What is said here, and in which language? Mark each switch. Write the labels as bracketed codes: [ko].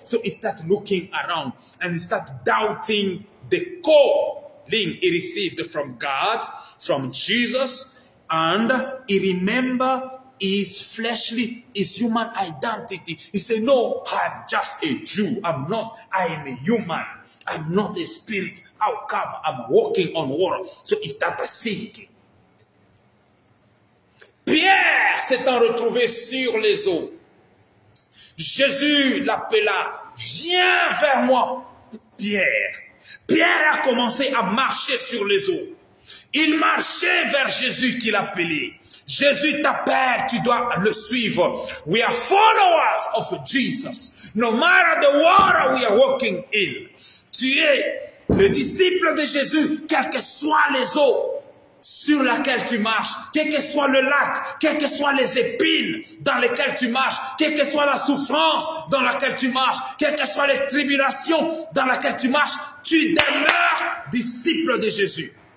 [en] So he started looking around and he started doubting the calling he received from God, from Jesus, and he remembered his fleshly, his human identity. He said, no, I'm just a Jew. I'm not. I am a human. I'm not a spirit. How come I'm walking on water? So he started sinking. [fr] Pierre s'étant retrouvé sur les eaux, Jésus l'appela, viens vers moi, Pierre. Pierre a commencé à marcher sur les eaux. Il marchait vers Jésus qui l'appelait. Jésus t'appelle, tu dois le suivre. [en] We are followers of Jesus. No matter the water we are walking in. [fr] Tu es le disciple de Jésus, quelles que soient les eaux sur lesquelles tu marches, quel que soit le lac, quelles que soient les épines dans lesquelles tu marches, quelle que soit la souffrance dans laquelle tu marches, quelles que soient les tribulations dans lesquelles tu marches, tu demeures disciple de Jésus.